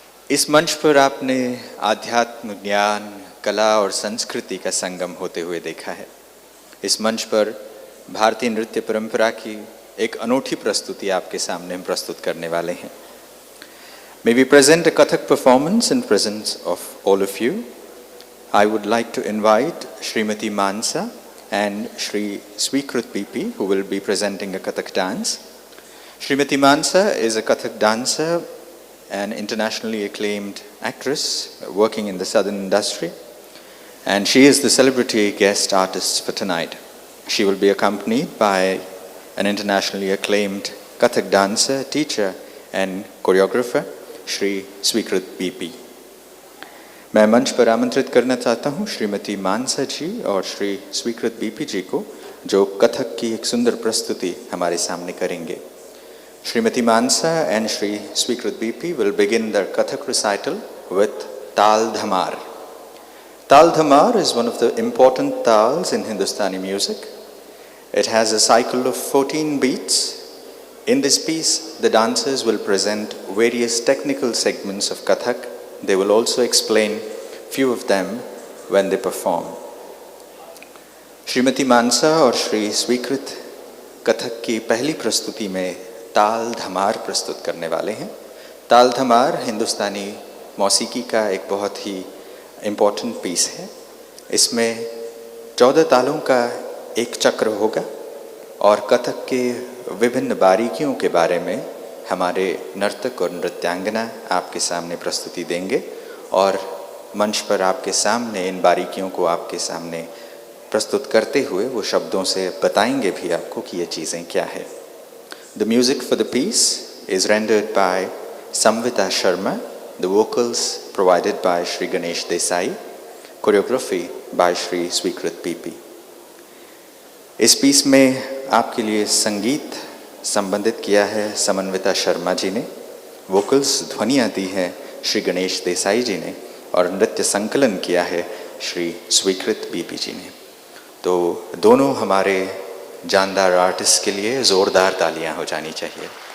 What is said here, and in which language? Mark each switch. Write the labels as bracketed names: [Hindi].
[Hindi] इस मंच पर आपने आध्यात्म, ज्ञान, कला और संस्कृति का संगम होते हुए देखा है. इस मंच पर भारतीय नृत्य परंपरा की एक अनूठी प्रस्तुति आपके सामने हम प्रस्तुत करने वाले हैं. [English] May we present a Kathak performance in presence of all of you. I would like to invite Srimati Mansa and Shri Swikrut PP, who will be presenting a Kathak dance. Srimati Mansa is a Kathak dancer, an internationally acclaimed actress working in the southern industry. and she is the celebrity guest artist for tonight. She will be accompanied by an internationally acclaimed Kathak dancer, teacher and choreographer, Shri Swikrit BP. [Hindi] मैं मंच पर आमंत्रित करना चाहता हूँ श्रीमती मानसा जी और श्री स्वीकृत BP जी को, जो कथक की एक सुंदर प्रस्तुति हमारे सामने करेंगे. [English] Shrimati Mansa and Shri Swikrit BP will begin their Kathak recital with Tal Dhamar. Tal Dhamar is one of the important tals in Hindustani music. It has a cycle of 14 beats. In this piece, the dancers will present various technical segments of Kathak. They will also explain few of them when they perform. [Hindi] Shrimati मानसा और श्री स्वीकृत कथक की पहली प्रस्तुति में ताल धमार प्रस्तुत करने वाले हैं. ताल धमार हिंदुस्तानी मौसीकी का एक बहुत ही इम्पोर्टेंट पीस है. इसमें 14 तालों का एक चक्र होगा और कथक के विभिन्न बारीकियों के बारे में हमारे नर्तक और नृत्यांगना आपके सामने प्रस्तुति देंगे और मंच पर आपके सामने इन बारीकियों को आपके सामने प्रस्तुत करते हुए वो शब्दों से बताएंगे भी आपको कि ये चीज़ें क्या है. [English] The music for the piece is rendered by Samvita Sharma, the vocals provided by Shri Ganesh Desai, choreography by Shri Swikrit PP. [Hindi] इस पीस में आपके लिए संगीत संबंधित किया है समन्विता शर्मा जी ने, वोकल्स ध्वनियाँ दी हैं श्री गणेश देसाई जी ने और नृत्य संकलन किया है श्री स्वीकृत बीपी जी ने. तो दोनों हमारे जानदार आर्टिस्ट के लिए ज़ोरदार तालियां हो जानी चाहिए.